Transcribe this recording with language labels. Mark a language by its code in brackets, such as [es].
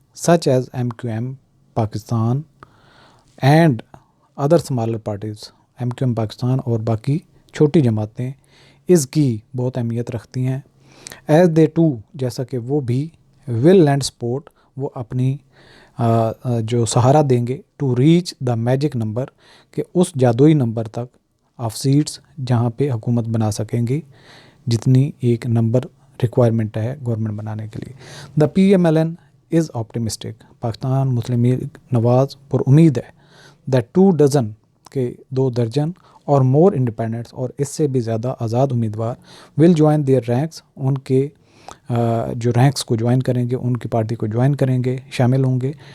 [en] Such as M Q M Pakistan and other smaller parties. [ur] M Q M Pakistan اور باقی چھوٹی جماعتیں اس کی بہت اہمیت رکھتی ہیں. [en] as they too [ur] جیسا کہ وہ بھی. [en] will lend support [ur] وہ اپنی جو سہارا دیں گے. [en] to reach the magic number [ur] کہ اس جادوئی نمبر تک. [en] of seats [ur] جہاں پہ حکومت بنا سکیں گی جتنی ایک نمبر ریکوائرمنٹ ہے گورنمنٹ بنانے کے لیے. [en] The P M L N is optimistic. [ur] پاکستان مسلم لیگ نواز پر امید ہے. [en] that 2 dozen [ur] کے 2 درجن اور [en] more independents [ur] اور اس سے بھی زیادہ آزاد امیدوار [en] will join their ranks [ur] ان کے جو رینکس کو جوائن کریں گے, ان کی پارٹی کو جوائن کریں گے, شامل ہوں گے.